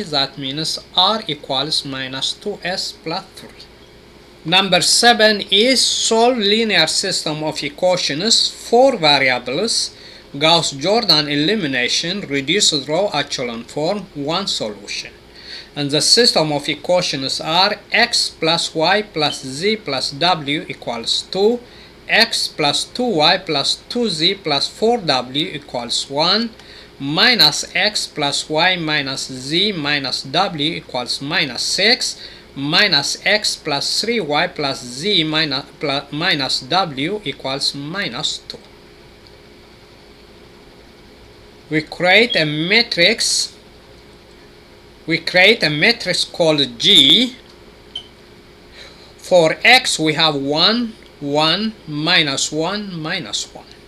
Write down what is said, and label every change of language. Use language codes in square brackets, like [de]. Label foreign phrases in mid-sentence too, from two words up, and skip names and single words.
[en] That means r equals minus 2s plus 3. Number 7 is solve linear system of equations, 4 variables, Gauss-Jordan elimination, reduced row echelon form, 1 solution. And the system of equations are x plus y plus z plus w equals 2, x plus 2y plus 2z plus 4w equals 1, minus x plus y minus z minus w equals minus 6, minus x plus 3y plus z minus w equals minus 2. We create a matrix called G. For x we have 1, 1, minus 1, minus 1.